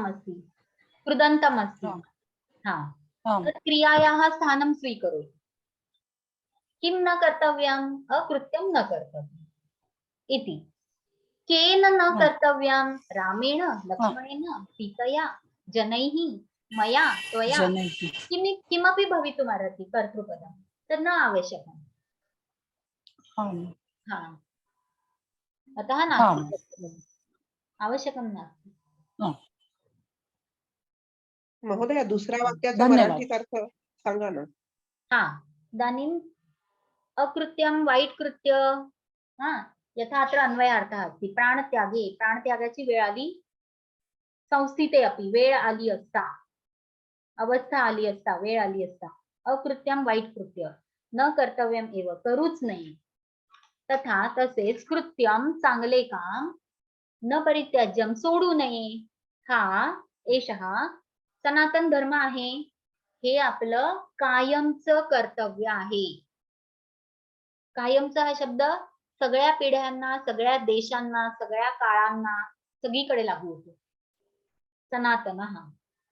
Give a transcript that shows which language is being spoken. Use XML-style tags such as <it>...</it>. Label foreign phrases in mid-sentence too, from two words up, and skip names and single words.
<sa>अस्ति कृदन्तम् अस्ति हा तत् क्रियायाः स्थानं स्वीकरोतु किं न कर्तव्यम् अकृत्यं न कर्तव्यम् इति केन न कर्तव्यं रामेण लक्ष्मणेन सीतया जनैः मया त्वया किमपि भवितुमर्हति कर्तृपदं तद् न आवश्यकम् हा अतः नास्ति आवश्यकं नास्ति</sa> <mr>महोदय दुसऱ्या वाक्याचा धन्यवाद. मराठीत अर्थ सांगा ना.</mr> <sa>हा इदानीम् अकृत्यं</sa> <mr>वाईट कृत्य</mr> <sa>हा यथा अत्र अन्वयार्थः अस्ति प्राणत्यागे</sa> <mr>प्राणत्यागाची वेळ आली</mr> <sa>संस्थिते अपि</sa> <mr>वेळ आली असता अवस्था आली असता वेळ आली असता अकृत्यं वाईट कृत्य</mr> <sa>न कर्तव्यम एव</sa> <mr>करूच नये तथा तसेच कृत्यम चांगले काम</mr> <sa>न परित्याज्यम</sa> <mr>सोडू नये हा एषः सनातन धर्म आहे हे आपलं कायमचं कर्तव्य आहे कायमचा हा शब्द सगळ्या पिढ्यांना सगळ्या देशांना सगळ्या काळांना सगळीकडे लागू होतो सनातन हा</mr>